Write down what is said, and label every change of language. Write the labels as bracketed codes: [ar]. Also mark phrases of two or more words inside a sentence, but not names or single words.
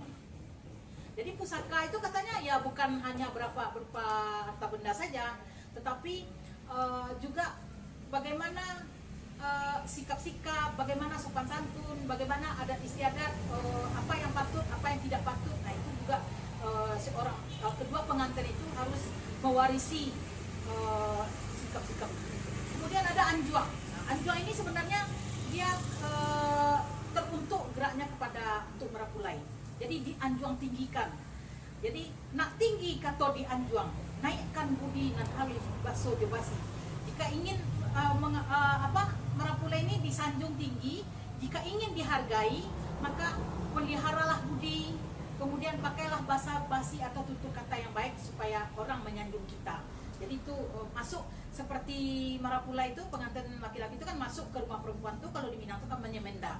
[id] Jadi pusaka itu katanya ya bukan hanya berupa harta benda saja, tetapi juga bagaimana sikap-sikap, bagaimana sopan santun, bagaimana adat istiadat, apa yang patut, apa yang tidak patut. Nah itu juga kedua pengantin itu harus mewarisi sikap-sikap. Kemudian ada anjuang. Nah, anjuang ini sebenarnya dia teruntuk geraknya untuk merapulai. [min] Jadi dianjuang tinggikan. Jadi nak tinggi kato dianjuang, naikkan budi nan halus baso jebasi. [id] Jika ingin merapulai ini disanjung tinggi, jika ingin dihargai maka peliharalah budi, kemudian pakailah bahasa basi atau tutur kata yang baik supaya orang menyanjung kita. Jadi itu masuk seperti marapula itu, pengantin laki-laki itu kan masuk ke rumah perempuan tuh kalau di Minang itu kan menyemenda.